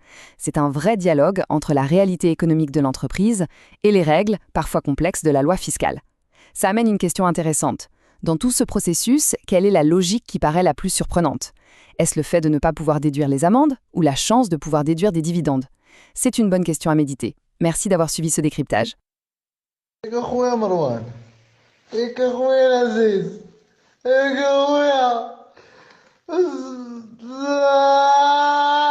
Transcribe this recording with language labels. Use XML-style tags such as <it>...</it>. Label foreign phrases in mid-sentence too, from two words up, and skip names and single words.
<fr>C'est un vrai dialogue entre la réalité économique de l'entreprise et les règles, parfois complexes, de la loi fiscale. Ça amène une question intéressante. Dans tout ce processus, quelle est la logique qui paraît la plus surprenante? Est-ce le fait de ne pas pouvoir déduire les amendes ou la chance de pouvoir déduire des dividendes? C'est une bonne question à méditer. Merci d'avoir suivi ce décryptage.</fr> <nl>Ik gooi Marwan. Ik gooi Aziz. Ik gooi.</nl>